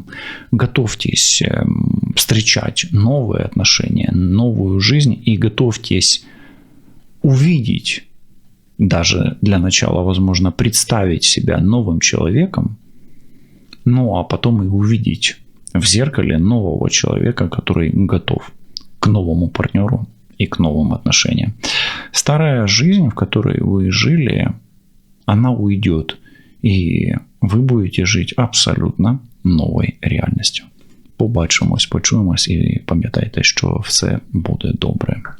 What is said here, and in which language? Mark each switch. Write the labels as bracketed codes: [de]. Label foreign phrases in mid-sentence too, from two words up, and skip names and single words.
[ru] Готовьтесь встречать новые отношения, новую жизнь и готовьтесь увидеть, даже для начала, возможно, представить себя новым человеком, Ну, а потом и увидеть в зеркале нового человека, который готов к новому партнеру и к новым отношениям. Старая жизнь, в которой вы жили, она уйдет, и [uk] ви будете жити абсолютно новою реальністю. Побачимось, почуємось і пам'ятайте, що все буде добре.